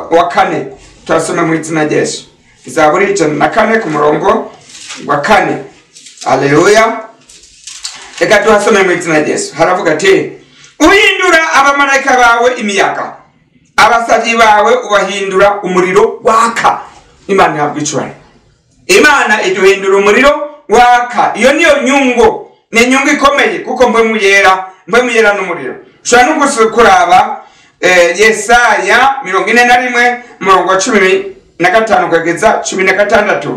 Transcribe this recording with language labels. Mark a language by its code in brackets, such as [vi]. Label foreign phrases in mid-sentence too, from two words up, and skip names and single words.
[rn] Turasoma mu izina rya Yesu. Zaburi 104 ku murongo wa 4. Haleluya. Reka tuhasome mu izina rya Yesu. Haravuga ati uhindura abamarayika bawe imiyaga, abasavyi bawe ubahindura umuriro waka. Imana ihabwa icubahiro. Imana iduhindura umuriro waka. Iyo niyo nyungu, ni nyungu ikomeye kuko mpwemu yera n'umuriro. Ushobora no kuraba Yesaya 41 murongo wa 15 kugeza 16.